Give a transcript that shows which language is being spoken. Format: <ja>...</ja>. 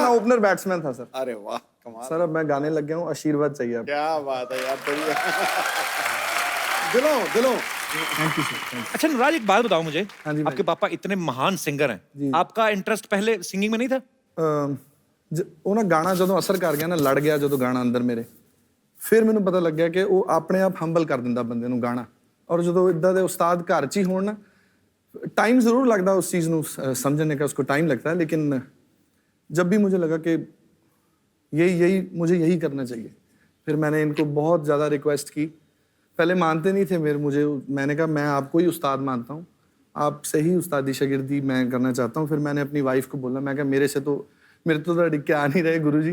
<hi>मैं opener batsman था sir. अरे वाह कमाल। सर अब मैं गाने लग गया हूँ, आशीर्वाद चाहिए अब। क्या बात है यार तेरी। दिलों। Thank you sir. अच्छा नवराज, एक बात बताओ मुझे, हाँ जी, आपके पापा इतने महान सिंगर हैं, आपका इंटरेस्ट पहले सिंगिंग में नहीं था?</hi> <pa>ਉਹ ਨਾ ਗਾਣਾ ਜਦੋਂ ਅਸਰ ਕਰ ਗਿਆ ਨਾ, ਲੜ ਗਿਆ ਜਦੋਂ ਗਾਣਾ ਅੰਦਰ ਮੇਰੇ, ਫਿਰ ਮੈਨੂੰ ਪਤਾ ਲੱਗਿਆ ਕਿ ਉਹ ਆਪਣੇ ਆਪ ਹੰਬਲ ਕਰ ਦਿੰਦਾ ਬੰਦੇ ਨੂੰ ਗਾਣਾ। ਔਰ ਜਦੋਂ ਇਦਾਂ ਦੇ ਉਸਤਾਦ ਘਰ 'ਚ ਹੀ ਹੋਣ ਨਾ,</pa> <hi>टाइम ज़रूर लगता है उस चीज़ को समझने का, उसको टाइम लगता है, लेकिन जब भी मुझे लगा कि मुझे यही करना चाहिए, फिर मैंने इनको बहुत ज़्यादा रिक्वेस्ट की। पहले मानते नहीं थे मैंने कहा मैं आपको ही उस्ताद मानता हूँ, आपसे ही उस्तादी शागिर्दी मैं करना चाहता हूँ। फिर मैंने अपनी वाइफ को बोला, मैं कहा मेरे तो अड़िग के आ नहीं रहे गुरुजी।</hi>